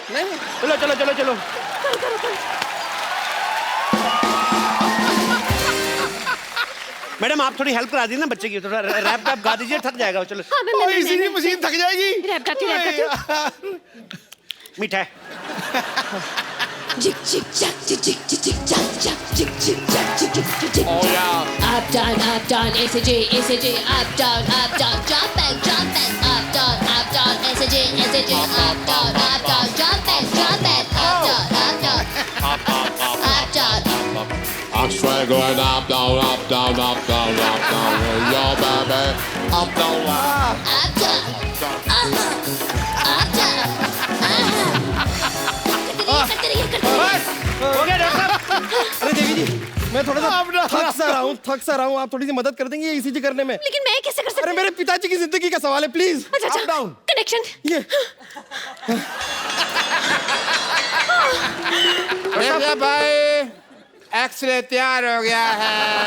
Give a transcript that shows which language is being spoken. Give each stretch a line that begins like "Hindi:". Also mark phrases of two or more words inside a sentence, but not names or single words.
Hindi: चलो चलो चलो चलो। मैडम, आप थोड़ी हेल्प करा दीजिए ना बच्चे की, थोड़ा रैप गा दीजिए, थक जाएगा। चलो, हाँ, मैं इसीलिए मशीन थक जाएगी। रैप गाती हूँ। मीठा है। Jick jick jack jick jick jick jick jack jack jick jick jack jick jick jick jick.
English: Oh yeah. Up down, SJ, up down, jump back, up down, SJ, up down, jump back, up down. I'm straight going up, down, up, down, up, down, up, down. Yo, baby, up, down, up. Up down, up down.
Hindi: करते रहिए, करते रहिए। बस, हो गया डॉक्टर साहब। अरे देवी जी, मैं थोड़ा सा थक सा रहा हूँ। आप थोड़ी सी मदद कर देंगे ईसीजी करने में? लेकिन मैं कैसे कर सकती अरे हूँ? मेरे पिताजी की जिंदगी का सवाल है, प्लीज। अच्छा,
English: up down
Hindi: कनेक्शन। ये देखिए भाई, एक्सरे तैयार हो गया है।